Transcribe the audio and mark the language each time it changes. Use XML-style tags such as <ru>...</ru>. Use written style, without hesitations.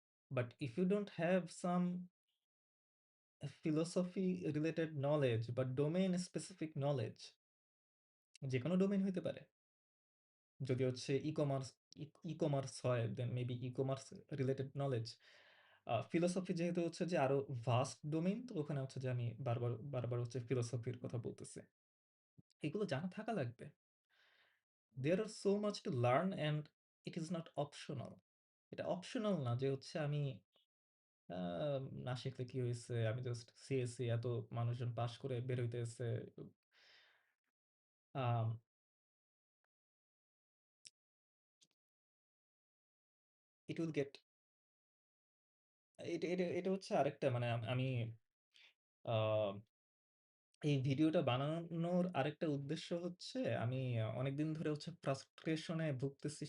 <en>but if you don't have some philosophy related knowledge বা domain specific knowledge,</en> <bn>যেকোনো domain হইতে পারে। যদি হচ্ছে ই-কমার্স হয়, দেন maybe e-commerce related knowledge. Philosophy যেহেতু হচ্ছে যে আরো ভাস্ট ডোমেইন, তো ওখানে হচ্ছে যে আমি বারবার হচ্ছে ফিলোসফির কথা বলতেছি। এগুলো জানা থাকা লাগবে।</bn> <en>There are so much to learn and it is not optional.</en> <bn>এটা অপশনাল না যে হচ্ছে আমি আ না শিখলে কি হইছে? আমি জাস্ট সিএসই এত মানুষজন পাস করে বের হইতেছে। আম</bn> <en>it will get</en> <bn>এটা এটা এটা হচ্ছে আরেকটা মানে আমি আ এই ভিডিওটা বানানোর আরেকটা উদ্দেশ্য হচ্ছে আমি অনেকদিন ধরে হচ্ছে ফ্রাস্ট্রেশন এ ভুগতেছি।</bn>